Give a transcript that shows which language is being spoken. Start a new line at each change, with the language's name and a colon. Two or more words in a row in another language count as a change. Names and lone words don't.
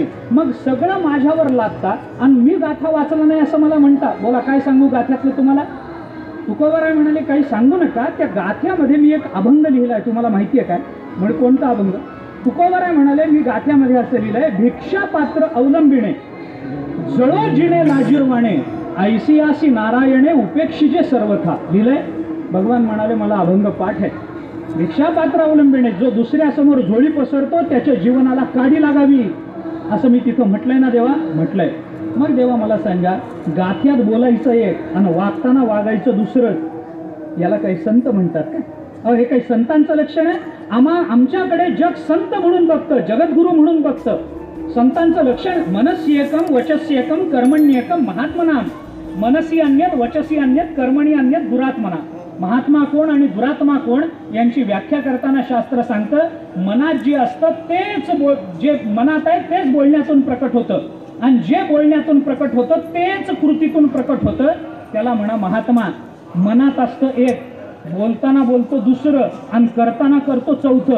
Marathi: मग सगळं माझ्यावर लादता आणि मी गाथा वाचला नाही असं मला म्हणता. बोला काय सांगू गाथ्यातलं तुम्हाला. तुकोबाराय म्हणाले, काही सांगू नका. त्या गाथ्यामध्ये मी एक अभंग लिहिलाय, तुम्हाला माहिती आहे काय. म्हणजे कोणता अभंग. तुकोबाराय म्हणाले, मी गाथ्यामध्ये असं लिहिलंय, भिक्षा पात्र अवलंबिणे जळो जिणे लाजीरवाणे, ऐसियासी नारायणे उपेक्षिजे सर्वथा. लिहिलंय. भगवान म्हणाले, मला अभंग पाठ आहे. भिक्षापात्र अवलंबिणे, जो दुसऱ्यासमोर झोळी पसरतो त्याच्या जीवनाला काडी लागावी असं मी तिथं म्हटलंय ना देवा. म्हटलंय. मग देवा मला सांगा, गाथ्यात बोलायचं एक आणि वागताना वागायचं दुसरं, याला काही संत म्हणतात का? अहो, हे काही संतांचं लक्षण आहे? आमच्याकडे जग संत म्हणून बघतं, जगद्गुरू म्हणून बघतं. संतांचं लक्षण
Sanskrit: मनसी एकम वचसी एकम कर्मण्य एकम महात्मनाम. मनसी अन्यत वचसी अन्यत कर्मणी अन्यत दुरात्मना.
Marathi: महात्मा कोण आणि दुरात्मा कोण यांची व्याख्या करताना शास्त्र सांगतं, मनात जे असतं तेच जे मनात आहे तेच बोलण्यातून प्रकट होतं, आणि जे बोलण्यातून प्रकट होतं तेच कृतीतून प्रकट होतं. त्याला म्हणा महात्मा. मनात असतं एक, बोलताना बोलतो दुसरं, आणि करताना करतो चौथं.